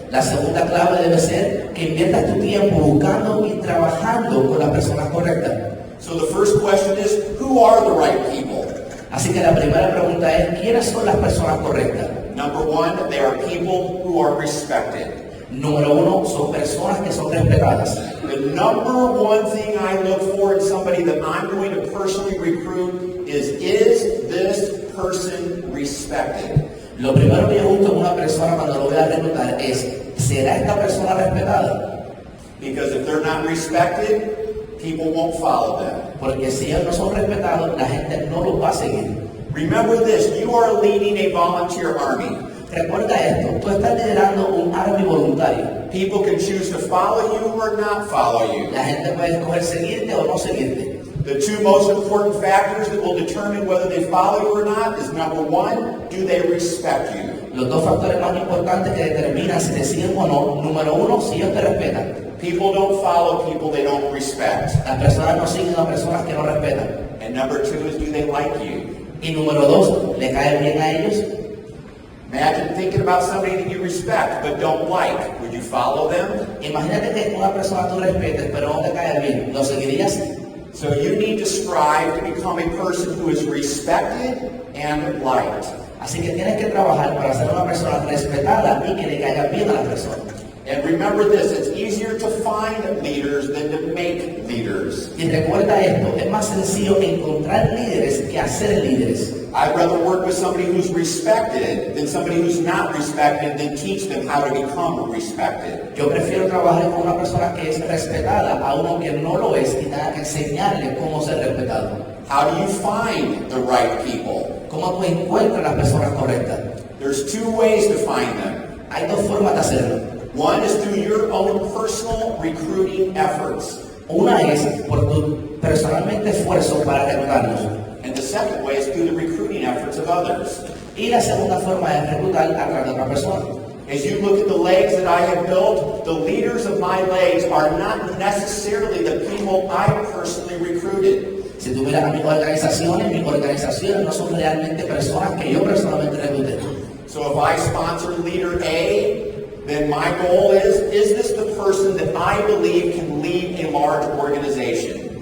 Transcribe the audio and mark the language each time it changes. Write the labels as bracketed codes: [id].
[es] La segunda clave debe ser que inviertas tu tiempo buscando y trabajando con las personas correctas. [en] So the first question is, who are the right people? [es] Así que la primera pregunta es, ¿quiénes son las personas correctas? [en] Number one, they are people who are respected. [es] Número uno, son personas que son respetadas. [en] The number one thing I look for in somebody that I'm going to personally recruit is this person respected? [es] Lo primero que yo busco en una persona cuando lo voy a reclutar es, ¿será esta persona respetada? [en] Because if they're not respected, people won't follow them. [es] Porque si ellos no son respetados, la gente no los va a seguir. [en] Remember this, you are leading a volunteer army. [es] Recuerda esto, tú estás liderando un army voluntario. [en] People can choose to follow you or not follow you. [es] La gente puede escoger seguirte o no seguirte. [en] The two most important factors that will determine whether they follow you or not is number one, do they respect you? [es] Los dos factores más importantes que determinan si te siguen o no, número uno, si ellos te respetan. [en] People don't follow people they don't respect. [es] Las personas no siguen a personas que no respetan. [en] And number two is, do they like you? [es] Y número dos, ¿le cae bien a ellos? [en] Imagine thinking about somebody that you respect but don't like. Would you follow them? [es] Imagínate que una persona tú respetes, pero no te cae bien. ¿Lo seguirías? [en] So you need to strive to become a person who is respected and liked. [es] Así que tienes que trabajar para ser una persona respetada y que le caiga bien a la persona. [en] And remember this, it's easier to find leaders than to make leaders. [es] Y recuerda esto, es más sencillo encontrar líderes que hacer líderes. [en] I'd rather work with somebody who's respected than somebody who's not respected than teach them how to become respected. [es] Yo prefiero trabajar con una persona que es respetada a uno que no lo es y tenga que enseñarle cómo ser respetado. [en] How do you find the right people? [es] ¿Cómo tú encuentras las personas correctas? [en] There's two ways to find them. [es] Hay dos formas de hacerlo. [en] One is through your own personal recruiting efforts. [es] Una es por tu personalmente esfuerzo para reclutarlos. [en] And the second way is through the recruiting efforts of others. [es] Y la segunda forma es reclutar a través de otra persona. [en] As you look at the legs that I have built, the leaders of my legs are not necessarily the people I personally recruited. [es] Si tú miras a mis organizaciones no son realmente personas que yo personalmente recluté. [en] So if I sponsor leader A, then my goal is this the person that I believe can lead a large organization?